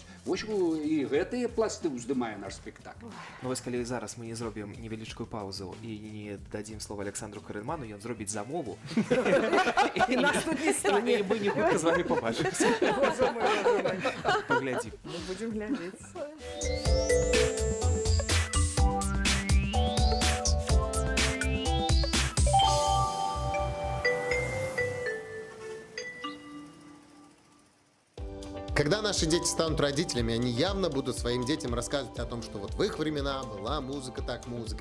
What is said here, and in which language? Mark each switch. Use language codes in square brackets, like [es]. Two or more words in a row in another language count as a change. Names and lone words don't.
[be] Вось і гэтыя пласты ўздымае наш спектакль. Ну вось калі зараз мы не зробім невялічкую паузу і не дадзім слова Александру Карэльману, ён зробіць замову. І нас тут не стане. І мы не хутка з вамі побачымся. Паглядзім. [ru] Мы будем глядзець. Когда наши дети станут родителями, они явно будут своим детям рассказывать о том, что вот в их времена была музыка, так музыка.